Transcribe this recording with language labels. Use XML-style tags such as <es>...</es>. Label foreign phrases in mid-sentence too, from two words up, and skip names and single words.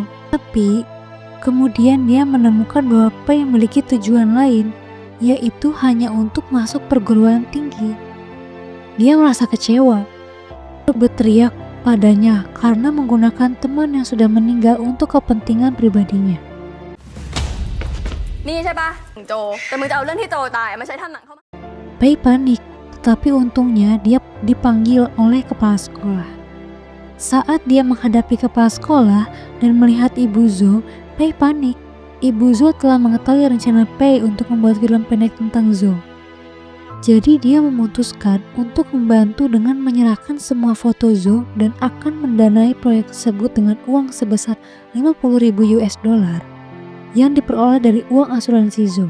<id>Tapi kemudian dia menemukan bahwa Pei memiliki tujuan lain, yaitu hanya untuk masuk perguruan tinggi. Dia merasa kecewa, berteriak padanya karena menggunakan teman yang sudah meninggal untuk kepentingan pribadinya.</id> <th>นี่ใช่ปะโจแต่มึงจะเอาเรื่องที่โจตายมาใช้ทำหนังเข้ามา</th> <id>Pei panik, tetapi untungnya dia dipanggil oleh kepala sekolah. Saat dia menghadapi kepala sekolah dan melihat Ibu Zo, Pei panik. Ibu Zo telah mengetahui rencana Pei untuk membuat film pendek tentang Zo. Jadi dia memutuskan untuk membantu dengan menyerahkan semua foto Zo dan akan mendanai proyek tersebut dengan uang sebesar $50.000 yang diperoleh dari uang asuransi Zo.</id>